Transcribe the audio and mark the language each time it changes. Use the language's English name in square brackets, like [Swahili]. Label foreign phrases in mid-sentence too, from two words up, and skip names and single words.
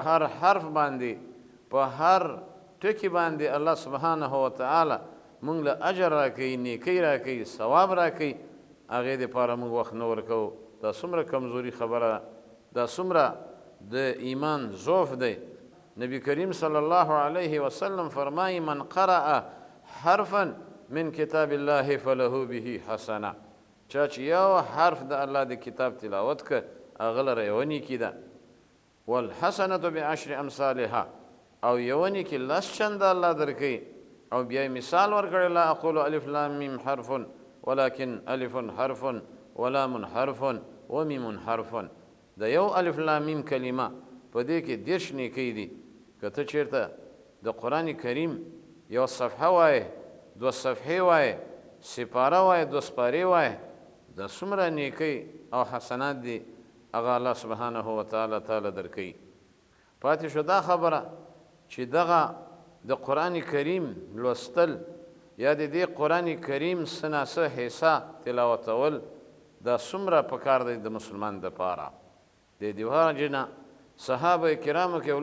[Pashto] هر حرف باندې په هر ټکي باندې الله [Arabic] سبحانه وتعالی [Pashto] موږ له اجر راکوي نیکۍ راکوي ثواب راکوي هغې دپاره موږ وخت نه ورکوو دا څومره کمزوري خبره ده دا څومره د ایمان ضعف دی نبی کریم [Arabic] صلی الله علیه وسلم [Pashto] فرمایي [Arabic] من قرأ حرفا من کتاب الله فله به حسنه [Pashto] چا چې یو حرف د الله د کتاب تلاوت که هغه لره یوه نیکي ده [Arabic] والحسنة بعشر امثالها [Pashto] او یوه نیکي لس چنده الله درکوي او بیا یې مثال ورکړی [Arabic] لا اقول الف لام میم حرف ولكن الف حرف ولام حرف ومیم حرف [Pashto] د یو الف لام میم کلمه په دې کې دېرش نیکۍ دي که ته چېرته د قرآن کریم یو صفحه وایې دوه صفحې وایې سپاره وایې دوه سپارې وایې دا څومره نیکۍ او حسنات دي هغه الله [Arabic] سبحانه وتعالی تعالی [Pashto] درکوي پاتې شو دا خبره چې دغه د قرآن کریم لوستل یا د دې قرآن کریم څه ناڅه حصه تلاوتول دا څومره پکار دی د مسلمان دپاره د دې وجې نه صحابه کرامو کې یو